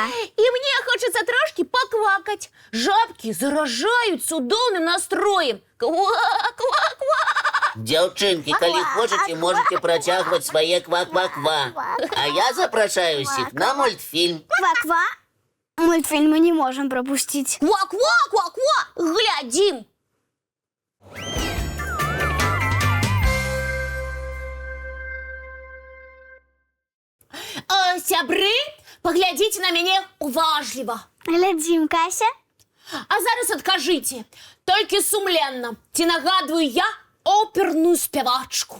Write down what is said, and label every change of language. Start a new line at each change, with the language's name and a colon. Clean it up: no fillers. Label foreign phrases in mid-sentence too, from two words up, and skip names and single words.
Belarusian: І мне хочацца трошкі паквакаць. Жабкі заражаюць цудоўным настроем. Ква-ква-ква! Дзяўчынкі, калі хочаце, можете працягваць свае ква-ква-ква. А я запрашаю ўсіх на мультфільм. Ква-ква!
Russian: Мультфильм мы не можем пропустить.
Belarusian: Ква-ква-ква-ква! Глядзім! Сябры, паглядзіце на мяне уважліва. Глядзім, Кася. А зараз адкажыце, толькі сумленна, ці нагадваю я оперную спявачку?